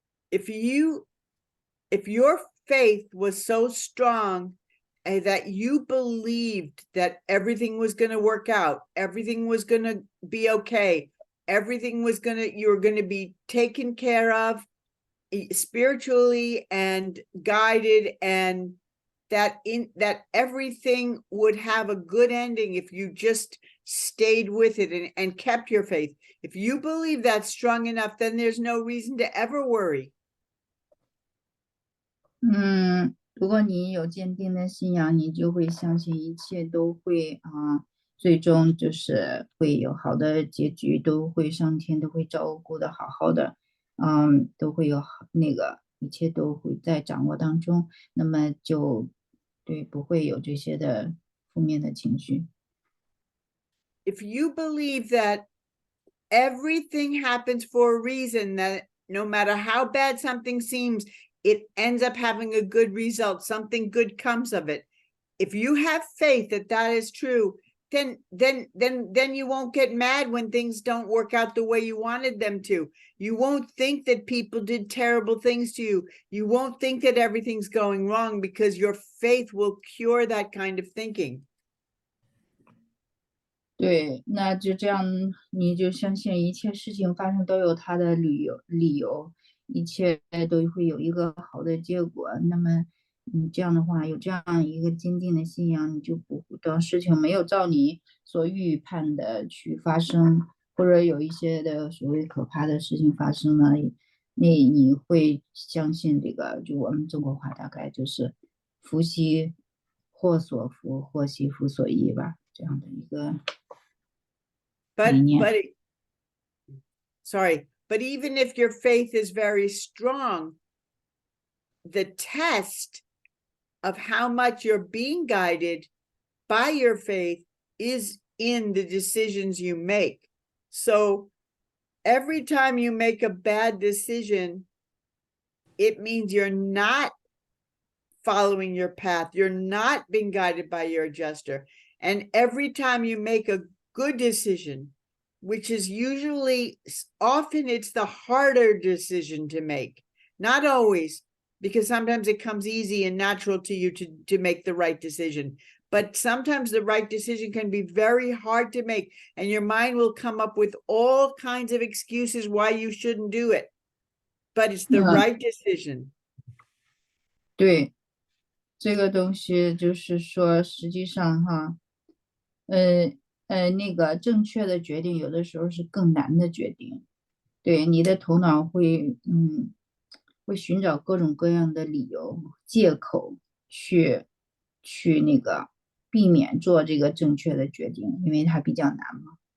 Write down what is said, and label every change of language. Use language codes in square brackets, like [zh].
[en] If your faith was so strong that you believed that everything was going to work out, everything was going to be okay, you were going to be taken care of spiritually and guided, and that everything would have a good ending if you just stayed with it and kept your faith. If you believe that's strong enough, then there's no reason to ever worry. [zh] 如果你有坚定的信仰，你就会相信一切都会最终就是会有好的结局，上天都会照顾的好好的，都会有一切都会在掌握当中，那么就不会有这些的负面的情绪。 [en] If you believe that everything happens for a reason, that no matter how bad something seems, it ends up having a good result, something good comes of it. If you have faith that that is true, then you won't get mad when things don't work out the way you wanted them to. You won't think that people did terrible things to you. You won't think that everything's going wrong, because your faith will cure that kind of thinking. [zh] 对，那就这样，你就相信一切事情发生都有它的理由，一切都会有一个好的结果。那么，你这样的话，有这样一个坚定的信仰，你就不等事情没有照你所预判的去发生，或者有一些的所谓可怕的事情发生了，那你会相信这个，就我们中国话大概就是福兮祸所伏，祸兮福所依吧，这样的一个。 [en] But Yeah. but even if your faith is very strong, the test of how much you're being guided by your faith is in the decisions you make. So every time you make a bad decision, it means you're not following your path. You're not being guided by your adjuster. And every time you make a good decision, which is usually, often it's the harder decision to make, not always, because sometimes it comes easy and natural to you to make the right decision. But sometimes the right decision can be very hard to make, and your mind will come up with all kinds of excuses why you shouldn't do it. But it's the right decision. [zh] 对，这个东西就是说，实际上哈，那个正确的决定有的时候是更难的决定。对，你的头脑会寻找各种各样的理由、借口去那个避免做这个正确的决定，因为它比较难嘛。